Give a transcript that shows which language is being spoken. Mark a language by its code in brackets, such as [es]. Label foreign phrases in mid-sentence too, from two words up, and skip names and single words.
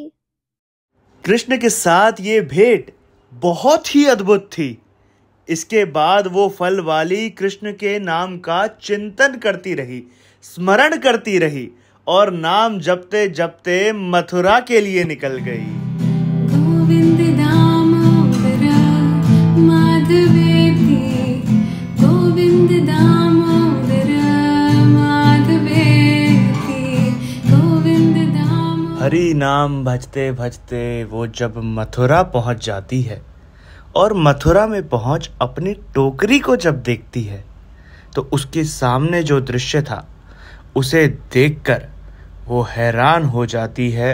[hi] कृष्ण के साथ ये भेंट बहुत ही अद्भुत थी। इसके बाद वो फल वाली कृष्ण के नाम का चिंतन करती रही, स्मरण करती रही और नाम जपते जपते मथुरा के लिए निकल गई। [sa] गोविंद दामोदर माधवेति, गोविंद दामोदर माधवेति, गोविंद दामोदर। [hi] हरि नाम भजते भजते वो जब मथुरा पहुंच जाती है और मथुरा में पहुंच अपनी टोकरी को जब देखती है तो उसके सामने जो दृश्य था उसे देखकर वो हैरान हो जाती है।